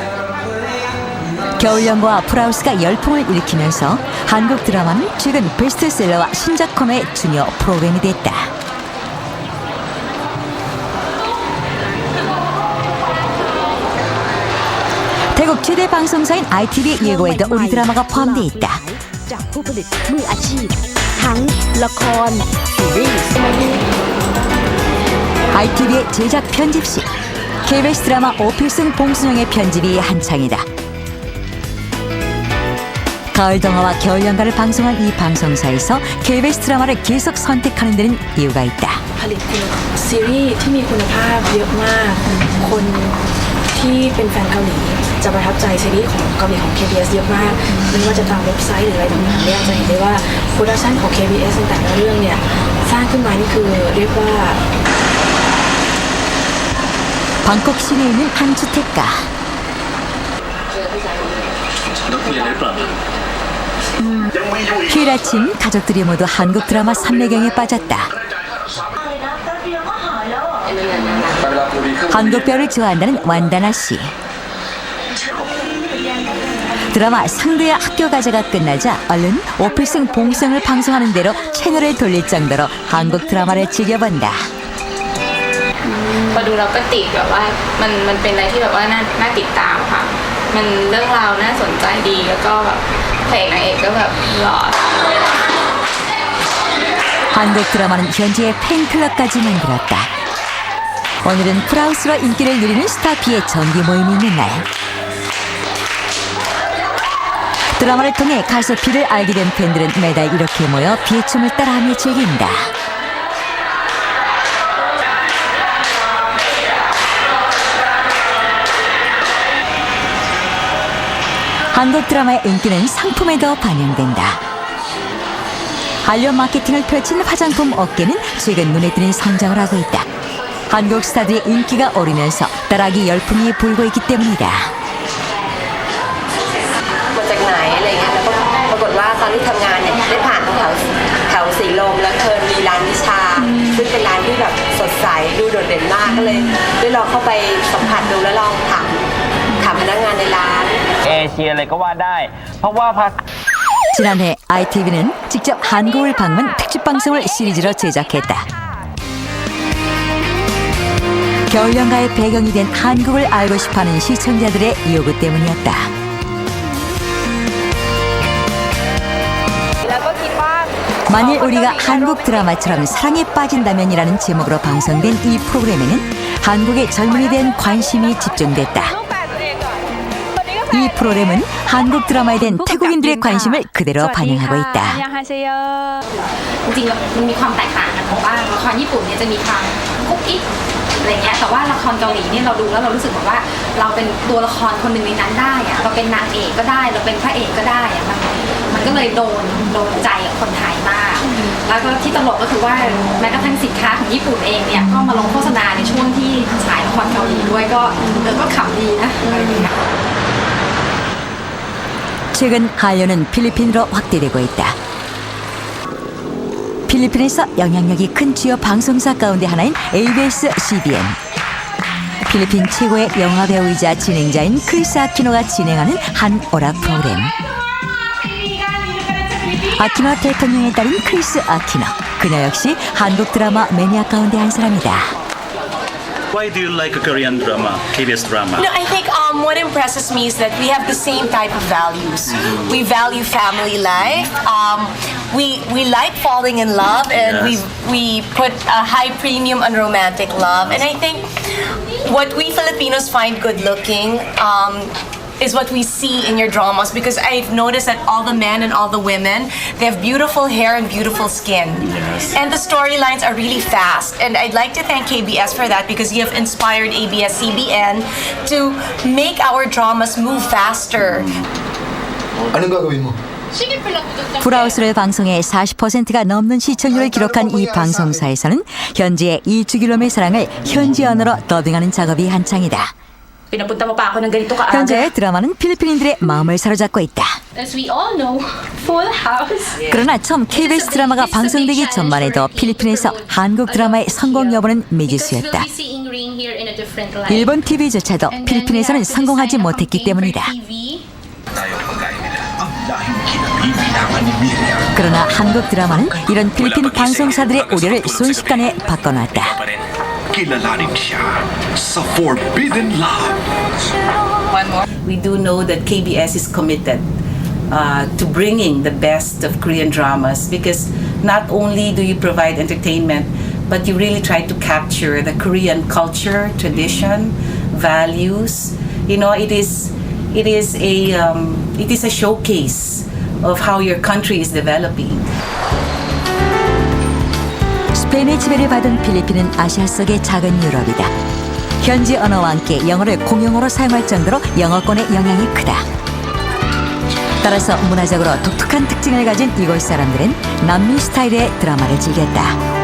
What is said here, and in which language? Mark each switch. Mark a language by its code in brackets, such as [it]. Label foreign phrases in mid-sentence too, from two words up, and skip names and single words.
[ko] 겨울연구와 프라우스가 열풍을 일으키면서 한국 드라마는 최근 베스트셀러와 신작 코너의 중요 프로그램이 됐다. 태국 최대 방송사인 ITV 예고에도 우리 드라마가 포함돼 있다. [th] จากผู้ผลิตมืออาชีพทั้งละครซีรีส์ [ko] ITV의 제작 편집실, KBS 드라마 오필승 봉순영의 편집이 한창이다. 가을 동화와 겨울 연가를 방송한 이 방송사에서 KBS 드라마를 계속 선택하는 데는 이유가 있다. [th] ผลิตซีรีส์ที่มีคุณภาพเยอะมากคนที่เป็นแฟนเกาหลีจะประทับใจซีรีส์ของเกาหลีของ KBS เยอะมากไม่ว่าจะตามเว็บไซต์หรืออะไรต่างๆเนี่ยจะเห็นได้ว่าโปรดักชันของ KBS ในแต่ละเรื่องเนี่ยสร้างขึ้นมานี่คือเรียกว่า [ko] 방콕 시내에 있는 한 주택가. 휴일 아침 가족들이 모두 한국 드라마 삼매경에 빠졌다. 한국 배우를 좋아한다는 완다나 씨. 드라마 상대야 학교 가자가 끝나자 얼른 오필승 봉성을 방송하는 대로 채널을 돌릴 정도로 한국 드라마를 즐겨본다. [th] พอดูเราก็ติดแบบว่ามันเป็นอะไรที่แบบว่าน่าติดตามค่ะมันเรื่องราวน่าสนใจดีแล้วก็แบบพระเอกนางเอกก็แบบหล่อ [ko] 한국 드라마는 현지에 팬클럽까지 만들었다. 오늘은 프라우스로 인기를 누리는 스타피의 정기 모임이 있는 날. 드라마를 통해 가수 비를 알게 된 팬들은 매달 이렇게 모여 비의 춤을 따라하며 즐긴다. 한국 드라마의 인기는 상품에도 반영된다. 한류 마케팅을 펼친 화장품 업계는 최근 눈에 띄는 성장을 하고 있다. 한국 스타들의 인기가 오르면서 따라하기 열풍이 불고 있기 때문이다. [th] มาจากไหนอะไรเงี้ยแล้วก็ปรากฏว่าตอนที่ทำงานเนี่ยได้ผ่านแถวสีลมแล้วเธอมีร้านวิชาซึ่งเป็นร้านที่แบบสดใสดูโดดเด่นมากก็เลยได้ลองเข้าไปสัมผัสดูแล้วลองถามพนักงานในร้าน เอเชียเลยก็ว่าได้เพราะว่าภาษา [ko] 지난해 ITV는 직접 한국을 방문 특집 방송을 시리즈로 제작했다. 겨울 연가의 배경이 된 한국을 알고 싶어하는 시청자들의 요구 때문이었다. 만일 우리가 한국 드라마처럼 사랑에 빠진다면이라는 제목으로 방송된 이 프로그램에는 한국의 젊은이에 대한 관심이 집중됐다. 이 프로그램은 한국 드라마에 대한 태국인들의 관심을 그대로 반영하고 있다. [th] จริงๆแล้วมันมีความแตกต่างกันของบ้างละครญี่ปุ่นเนี่ยจะมีความกุ๊กกิ๊กอะไรเงี้ยแต่ว่าละครเกาหลีเนี่ยเราดูแล้วเรารู้สึกแบบว่าเราเป็นตัวละครคนหนึ่งในนั้นได้อะเราเป็นนางเอกก็ได้เราเป็นพระเอกก็ได้อะมันก็เลยโดนใจคนไทยมากแล้วก็ที่ตลกก็คือว่าแม้กระทั่งสินค้าของญี่ปุ่นเองเนี่ยก็มาลงโฆษณาในช่วงที่ฉายละครเกาหลีด้วยก็ขำดีนะอะไรอย่างเงี้ย [ko] 최근 한류는 필리핀으로 확대되고 있다. 필리핀에서 영향력이 큰 주요 방송사 가운데 하나인 ABS CBN. 필리핀 최고의 영화배우이자 진행자인 크리스 아키노가 진행하는 한 오락 프로그램. 아키노 대통령의 딸인 크리스 아키노. 그녀 역시 한국 드라마 매니아 가운데 한 사람이다. [en] Why do you like a Korean drama, KBS drama? No, I think what impresses me is that we have the same type of values. We value family life. We like falling in love, and Yes. we put a high premium on romantic love. And I think what we Filipinos find good looking is what we see in your dramas, because I've noticed that all the men and all the women, they have beautiful hair and beautiful skin. And the storylines are really fast. And I'd like to thank KBS for that, because you have inspired ABS-CBN to make our dramas move faster. [tl] anong gagawin mo? [ko] 풀하우스를 방송해 40%가 넘는 시청률을 기록한 이 방송사에서는 현지의 이 주길롬의 사랑을 현지 언어로 더빙하는 작업이 한창이다. [tl] Pinapunta mo pa ako ng ganito ka [ko] 현재 드라마는 필리핀인들의 마음을 사로잡고 있다. [en] As we all know, Full House. [ko] 그러나 처음 KBS 드라마가 방송되기 전만 해도 필리핀에서 한국 드라마의 성공 여부는 미지수였다. 일본 TV조차도 필리핀에서는 성공하지 못했기 때문이다. 그러나 한국 드라마는 이런 필리핀 방송사들의 우려를 순식간에 바꿔놨다. [tl] Kilalanin siya sa Forbidden Love. [en] We do know that KBS is committed to bringing the best of Korean dramas, because not only do you provide entertainment, but you really try to capture the Korean culture, tradition, values. You know, it is a showcase of how your country is developing. [ko] 스페인의 지배를 받은 필리핀은 아시아 속의 작은 유럽이다. 현지 언어와 함께 영어를 공용어로 사용할 정도로 영어권의 영향이 크다. 따라서 문화적으로 독특한 특징을 가진 이곳 사람들은 남미 스타일의 드라마를 즐겼다.